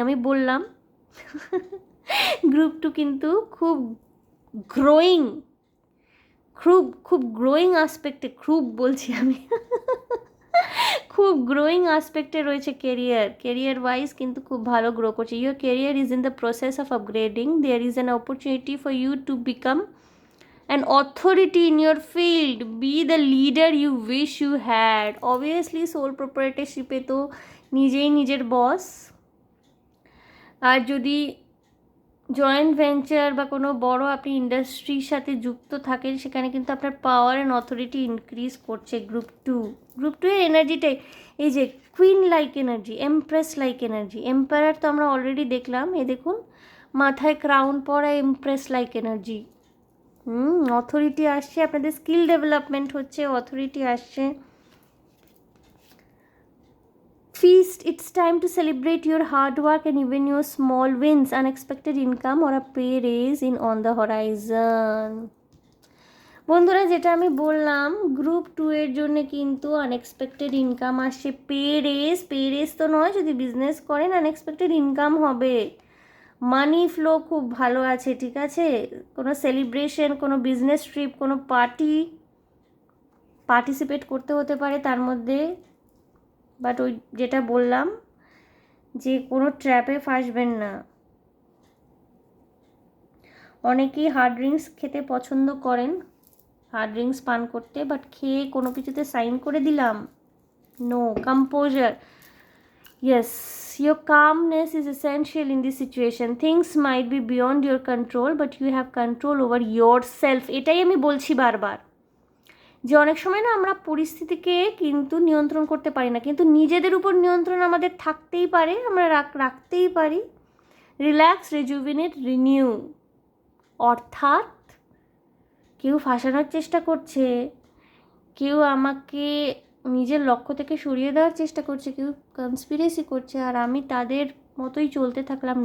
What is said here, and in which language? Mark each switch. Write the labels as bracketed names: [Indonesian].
[Bangla] আমি বললাম গ্রুপ 2 কিন্তু খুব গ্রোয়িং, খুব গ্রোয়িং আসপেক্টে, বলছি আমি খুব গ্রোয়িং আসপেক্টে রয়েছে কেরিয়ার ওয়াইজ কিন্তু খুব ভালো গ্রো করছে। [English] Your career is in the process of upgrading. There is an opportunity for you to become an authority in your field, be the leader you wish you had. [Bangla] Obviously sole proprietorship এ তো নিজেই নিজের বস, আর যদি joint venture বা কোনো বড় আপনি ইন্ডাস্ট্রির সাথে যুক্ত থাকেন, সেখানে কিন্তু আপনার পাওয়ার অ্যান্ড অথরিটি ইনক্রিজ করছে গ্রুপ 2 এর এনার্জিটাই এই যে queen like energy, empress like energy. Empire তো আমরা অলরেডি দেখলাম, এ দেখুন মাথায় ক্রাউন পরা, এমপ্রেস লাইক এনার্জি। অথরিটি আসছে, আপনাদের স্কিল ডেভেলপমেন্ট হচ্ছে, অথরিটি আসছে। [English] Feast, it's time to celebrate your hard work and even your small wins. Unexpected income or a pay raise in on the horizon. [Bangla] বন্ধুরা, যেটা আমি বললাম group 2 এর জন্য কিন্তু আনএক্সপেক্টেড ইনকাম আসছে। পে রেজ তো নয়, যদি বিজনেস করেন আনএক্সপেক্টেড ইনকাম হবে। মানি ফ্লো খুব ভালো আছে, ঠিক আছে? কোনো সেলিব্রেশন, কোনো বিজনেস ট্রিপ, কোনো পার্টিসিপেট করতে হতে পারে তার মধ্যে। বাট ওই যেটা বললাম যে কোনো ট্র্যাপে ফাঁসবেন না। অনেকেই হার্ড ড্রিঙ্কস খেতে পছন্দ করেন, হার্ড ড্রিঙ্কস পান করতে, বাট খেয়ে কোনো কিছুতে সাইন করে দিলাম, no, composer. [English] Yes, your calmness is essential in this situation. Things might be beyond your control, but you have control over yourself. [Bangla] এটাই আমি বলছি বারবার, যে অনেক সময় না আমরা পরিস্থিতিকে কিন্তু নিয়ন্ত্রণ করতে পারি না, কিন্তু নিজেদের উপর নিয়ন্ত্রণ আমাদের থাকতেই পারে, আমরা রাখতেই পারি। Relax, রেজুভিনেট, renew. অর্থাৎ কেউ ফাঁসানোর চেষ্টা করছে, কেউ আমাকে নিজের লক্ষ্য থেকে সরিয়ে দেওয়ার চেষ্টা করছে, কেউ কনস্পিরেসি করছে, আর আমি তাদের মতোই চলতে থাকলাম।